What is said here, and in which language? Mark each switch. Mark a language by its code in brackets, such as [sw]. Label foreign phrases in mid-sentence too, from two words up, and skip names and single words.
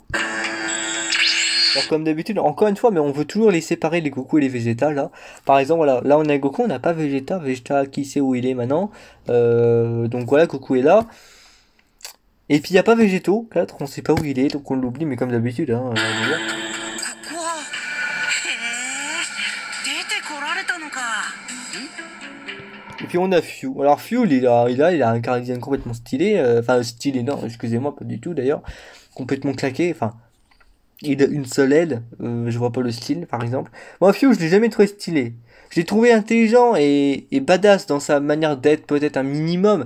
[fr] Alors, comme d'habitude, encore une fois, mais on veut toujours les séparer, les Goku et les Vegeta, là. Par exemple, voilà, là on a Goku, on n'a pas Vegeta. Vegeta, qui sait où il est maintenant. Donc voilà, Goku est là. Et puis il n'y a pas Végéto, 4, on sait pas où il est, donc on l'oublie, mais comme d'habitude, hein. [ja] ここはへえ出てこられたのか。 [fr] Et puis on a Fyu. Alors Fyu, il a un caractère complètement stylé. Enfin, stylé, non, excusez-moi, pas du tout d'ailleurs. Complètement claqué, enfin. Il a une seule aile, je vois pas le style, par exemple. Moi, Fyu, je l'ai jamais trouvé stylé. Je l'ai trouvé intelligent et badass dans sa manière d'être, peut-être un minimum.